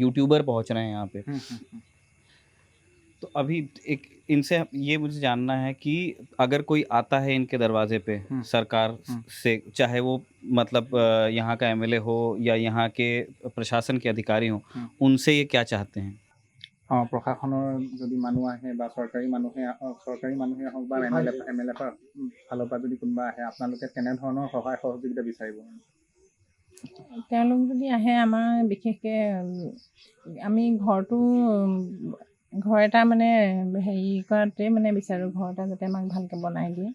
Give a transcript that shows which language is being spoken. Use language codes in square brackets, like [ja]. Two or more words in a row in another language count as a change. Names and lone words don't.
[hi] यूट्यूबर पहुँच रहे हैं यहाँ पे। तो अभी एक इनसे ये मुझे जानना है कि अगर कोई आता है इनके दरवाजे पे सरकार से, चाहे वो मतलब यहाँ का एमएलए हो या यहाँ के प्रशासन के अधिकारी हो, उनसे ये क्या चाहते हैं? [as] প্ৰশাসনৰ যদি মানুহ আহে বা চৰকাৰী মানুহে হওক বা এমএলএ ফালৰ পৰা যদি কোনোবা আহে, আপোনালোকে কেনেধৰণৰ সহায় সহযোগিতা বিচাৰিব? তেওঁলোক যদি আহে, আমাৰ বিশেষকৈ আমি ঘৰ এটা মানে হেৰি কৰাতে মানে বিচাৰোঁ, ঘৰ এটা যাতে আমাক ভালকৈ বনাই দিয়ে।